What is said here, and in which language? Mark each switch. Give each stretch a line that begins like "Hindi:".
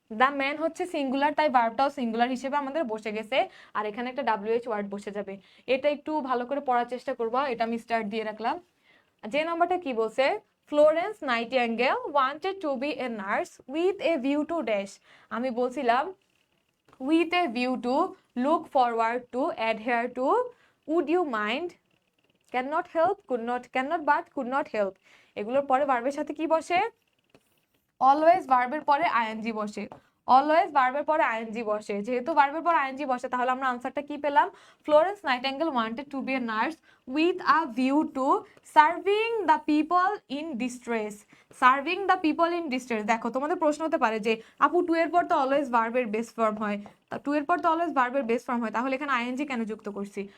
English: the man
Bangla: হচ্ছে singular, তাই ভার্বটাও singular হিসেবে আমাদের বসে গেছে, আর এখানে একটা WH ওয়ার্ড বসে যাবে। এটা একটু ভালো করে পড়ার চেষ্টা করবো, এটা আমি স্টার্ট দিয়ে রাখলাম। যে নাম্বারটা কি বলছে,
English: Florence Nightingale wanted to be a nurse with a view to dash.
Bangla: আমি বলছিলাম
English: with a view to, look forward to, adhere to, would you mind, cannot help, could not, cannot but could not help।
Bangla: এগুলোর পরে ভার্বের সাথে কি বসে? Always ভার্বের পরে আইএনজি বসে, অলওয়েজ ভার্বের পরে আইএনজি বসে। যেহেতু ভার্বের পর আইএনজি বসে, তাহলে আমরা আনসারটা কি পেলাম?
English: Florence Nightingale wanted to be a nurse with a view to serving the people in distress. Serving the people in distress,
Bangla: দেখো তোমাদের প্রশ্ন হতে পারে যে আপু টু এর পর তো অলওয়েজ ভার্বের বেস ফর্ম হয়, টু এর পর তো অলওয়েজ ভার্বের বেস ফর্ম হয়, তাহলে এখানে আইএনজি কেন যুক্ত করছি?